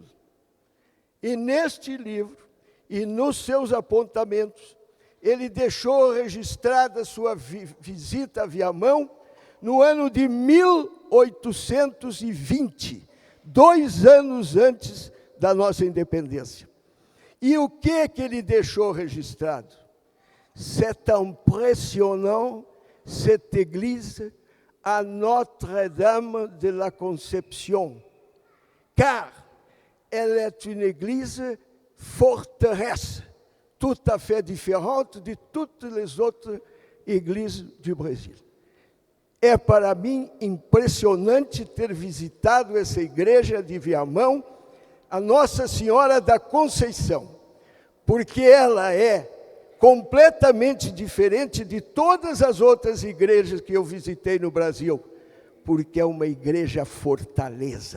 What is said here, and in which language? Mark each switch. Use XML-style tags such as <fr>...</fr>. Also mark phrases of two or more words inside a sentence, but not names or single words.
<pt>E neste livro, e nos seus apontamentos, ele deixou registrada sua visita a Viamão no ano de 1820, 2 anos antes da nossa independência. E o que ele deixou registrado?</pt> <fr>C'est impressionnant, cette église à Notre-Dame de la Conception, car elle est une église forteresse, tout à fait différente de toutes les autres églises du Brasil.</fr> <pt>É para mim impressionante ter visitado essa igreja de Viamão, a Nossa Senhora da Conceição, porque ela é completamente diferente de todas as outras igrejas que eu visitei no Brasil, porque é uma igreja fortaleza.</pt>